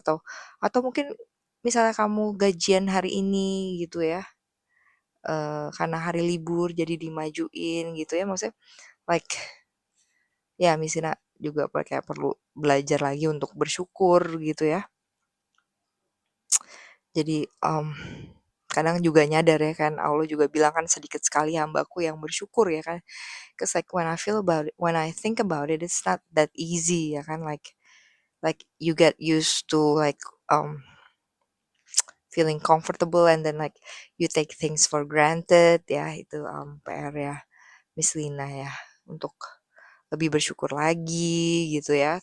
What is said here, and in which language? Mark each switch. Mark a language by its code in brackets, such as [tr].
[id] Atau mungkin misalnya kamu gajian hari ini gitu ya, karena hari libur jadi dimajuin gitu ya, maksudnya like ya misalnya juga kayak perlu belajar lagi untuk bersyukur gitu ya. Jadi kadang juga nyadar ya kan, Allah juga bilang kan sedikit sekali hambaku yang bersyukur ya kan. [en] Cause like when I think about it, it's not that easy [id] ya kan, [en] like you get used to like feeling comfortable, and then like you take things for granted ya. [id] Itu PR ya Miss Lina ya, untuk lebih bersyukur lagi gitu ya.